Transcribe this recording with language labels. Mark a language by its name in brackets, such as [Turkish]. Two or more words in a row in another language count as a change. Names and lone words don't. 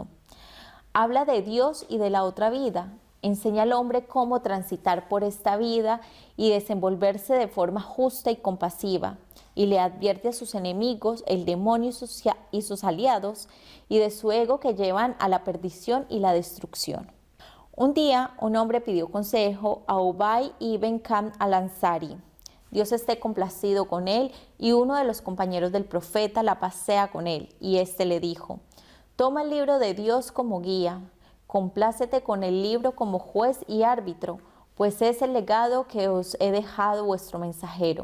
[Spanish] Habla de Dios y de la otra vida. Enseña al hombre cómo transitar por esta vida y desenvolverse de forma justa y compasiva, y le advierte a sus enemigos, el demonio y sus aliados, y de su ego que llevan a la perdición y la destrucción. Un día, un hombre pidió consejo a Ubay ibn Ka'b al-Ansari. Dios esté complacido con él, y uno de los compañeros del profeta la pasea con él, y éste le dijo: toma el libro de Dios como guía, complácete con el libro como juez y árbitro, pues es el legado que os he dejado vuestro mensajero.